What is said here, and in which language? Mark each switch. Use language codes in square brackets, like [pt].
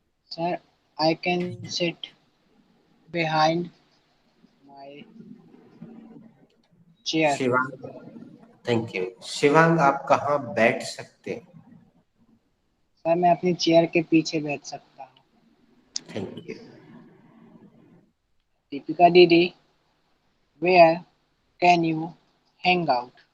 [en] Sir, I can sit behind my chair. [hi] Shivang, [en] Thank you. [hi] Shivang आप कहाँ बैठ सकते हैं? सर मैं अपनी चेयर के पीछे बैठ सकता हूँ। [en] Thank you. Deepika दीदी, where can you hang out?